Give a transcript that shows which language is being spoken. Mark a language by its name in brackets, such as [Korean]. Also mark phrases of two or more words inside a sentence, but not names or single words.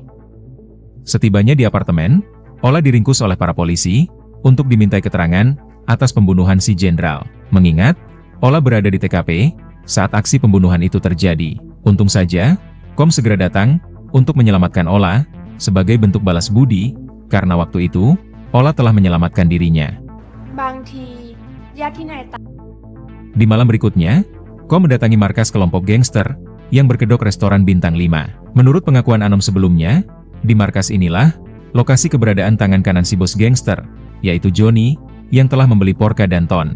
[Indonesian] Setibanya di apartemen, Ola diringkus oleh para polisi untuk dimintai keterangan atas pembunuhan si jenderal. Mengingat Ola berada di TKP saat aksi pembunuhan itu terjadi. Untung saja Kom segera datang untuk menyelamatkan Ola sebagai bentuk balas budi karena waktu itu Ola telah menyelamatkan dirinya. [Thai] บางทีญาติที่ไหนตาย [Indonesian] Di malam berikutnya, Kom mendatangi markas kelompok gangster yang berkedok restoran bintang 5. Menurut pengakuan Anom sebelumnya, di markas inilah lokasi keberadaan tangan kanan si bos gangster, yaitu Johnny, yang telah membeli Porka dan Ton.